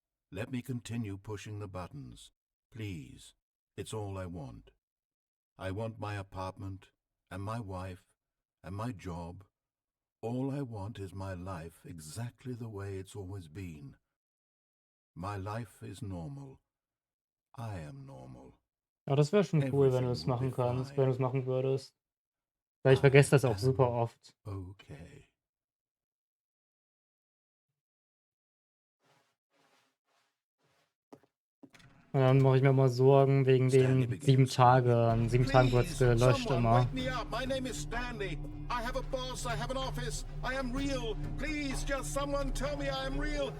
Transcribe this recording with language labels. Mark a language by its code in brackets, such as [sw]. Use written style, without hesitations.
[en] Let me continue pushing the buttons. Please, it's all I want. I want my apartment, and my wife, and my job. All I want is my life exactly the way it's always been. My life is normal. I am normal. [de] Ja, das wäre schon cool, wenn du es machen kannst, wenn du es machen würdest. Weil ich vergesse das auch super oft. Okay. Und dann mache ich mir immer Sorgen wegen den 7 Tagen. 7 Tagen wird es gelöscht immer. [en] Wake me up. My name is Stanley. I have a boss. I have an office. I am real. Please, just someone tell me I am real.